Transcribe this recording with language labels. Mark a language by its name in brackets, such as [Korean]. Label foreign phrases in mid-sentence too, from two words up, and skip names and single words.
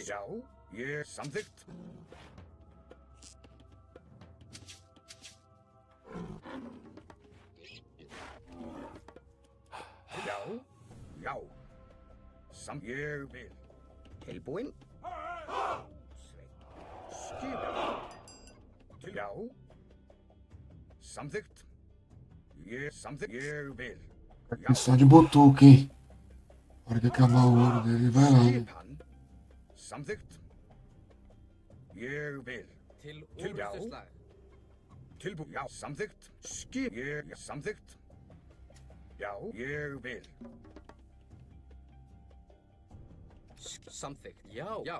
[Icelandic] Já, ég samþykkt. Já, já. Ég vil. Tilbúin. Skipan. Já. Samþykkt. Ég vil. [Italian] Questa di Bottucchi. Perché cavolo devi fare? [Icelandic] Skipan. Samþykkt. Ég vil. Til orðstunslag. Tilbúin. Já, samþykkt. Ég samþykkt. Já, ég vil. Samþykkt. Já. Já.